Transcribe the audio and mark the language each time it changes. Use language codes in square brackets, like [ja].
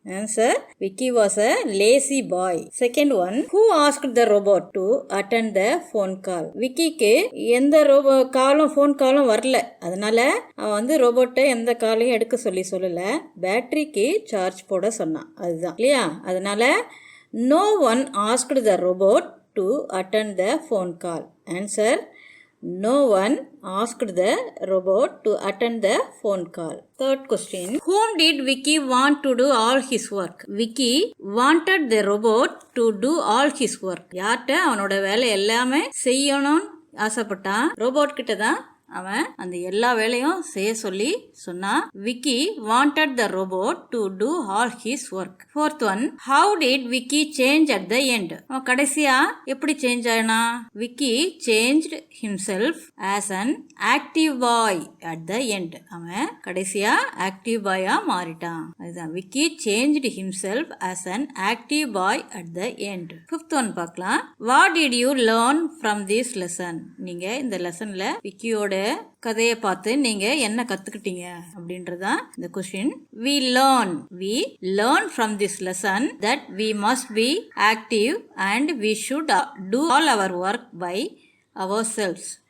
[en] Answer, Vicky was a lazy boy. Second one, who asked the robot to attend the phone call? [ta] விக்கிக்கு எந்த phone காலும் வரல, அதனால அவன் ரோபோட்டை எந்த காலையும் எடுக்க சொல்லல, பேட்டரிக்கு சார்ஜ் போட சொன்னான். அதுதான் இல்லையா? அதனால [en] no one asked the robot to attend the phone call. Answer, no one asked the robot to attend the phone call. Third question, whom did Vicky want to do all his work? Vicky wanted the robot to do all his work. [ta] யார்கிட்ட அவனோட வேலை எல்லாமே செய்யணும்னு ஆசைப்பட்டான்? Robot கிட்ட தான் அவன் அந்த எல்லா வேலையும் செய்ய சொல்லி சொன்னான். [en] Vicky wanted the robot to do all his work. Fourth one, how did Vicky change at the end? [ta] அவன் கடைசியா எப்படி சேஞ்ச் ஆனா? [en] Vicky changed himself as an active boy at the end. [ta] அவன் கடைசியா ஆக்டிவ் பாயா மாறிட்டான். [en] அதுதான் Vicky changed himself as an active boy at the end. Fifth one [ta] பார்க்கலாம். [en] What did you learn from this lesson? [ta] நீங்க இந்த லெசன்ல விக்கியோட கதையை பார்த்து நீங்க என்ன கத்துக்கிட்டீங்க அப்படின்றதான் இந்த question. [en] we learn from this lesson that we must be active and we should do all our work by ourselves.